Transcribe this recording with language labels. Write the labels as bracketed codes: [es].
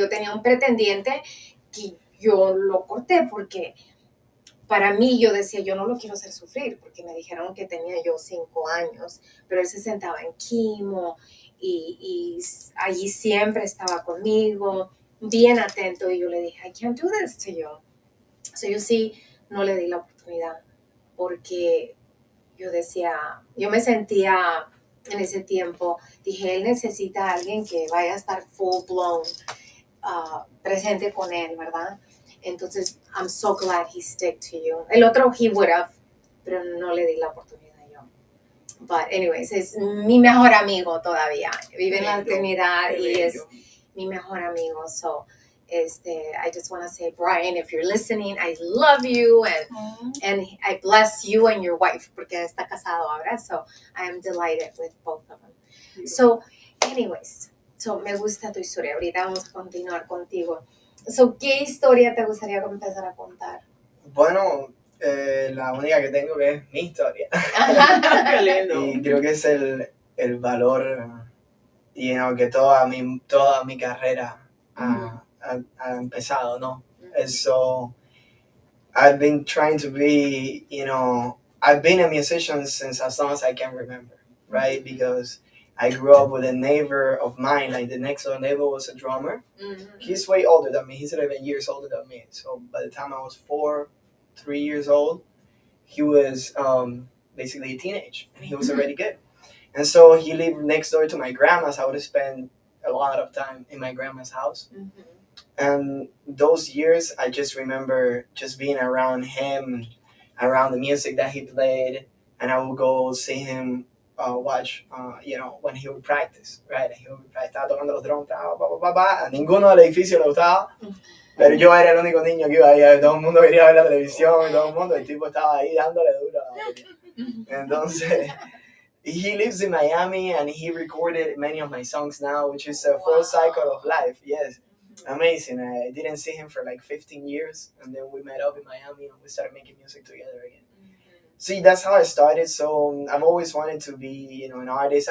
[es] Yo tenía un pretendiente que yo lo corté porque para mí yo decía, yo no lo quiero hacer sufrir, porque me dijeron que tenía yo 5 años, pero él se sentaba en quimo y allí siempre estaba conmigo, bien atento, y yo le dije, [en] I can't do this to you. [es] So yo sí no le di la oportunidad porque yo decía, yo me sentía en ese tiempo, dije, él necesita a alguien que vaya a estar [en] full blown [es] presente con él, ¿verdad? [en] Entonces, I'm so glad he stuck to you. [es] El otro, [en] he would have, [es] pero no le di la oportunidad yo. [en] But anyways, [es] es mi mejor amigo todavía. Vive en la eternidad y es mi mejor amigo. [en] So, I just want to say, Brian, if you're listening, I love you and I bless you and your wife [es] porque está casado ahora. [en] So, I am delighted with both of them. Yeah. So, anyways, [es] me gusta tu historia. Ahorita vamos a continuar contigo. So, ¿qué historia te gustaría empezar a contar? Bueno, la única que tengo que es mi historia. Qué lindo. Y creo que es el valor que toda mi carrera ha empezado, ¿no? [en] And so I've been trying to be, I've been a musician since as long as I can remember, right? Because I grew up with a neighbor of mine, like the next door neighbor was a drummer. He's way older than me. He's 11 years older than me. So by the time I was 3 years old, he was basically a teenage, and he was already good. And so he lived next door to my grandma's. I would spend a lot of time in my grandma's house. And those years, I just remember just being around him, around the music that he played, and I would go see him watch, when he would practice, right? He would practice, [es] estaba tocando los drums, a ninguno del edificio le gustaba, pero yo era el único niño que iba ahí, todo el mundo quería ver la televisión, todo el mundo, el tipo estaba ahí dándole duro a la batería. [en] Entonces, he lives in Miami and he recorded many of my songs now, which is a full cycle of life. Yes, amazing. I didn't see him for like 15 years, and then we met up in Miami and we started making music together again. See, that's how I started. So I've always wanted to be, an artist.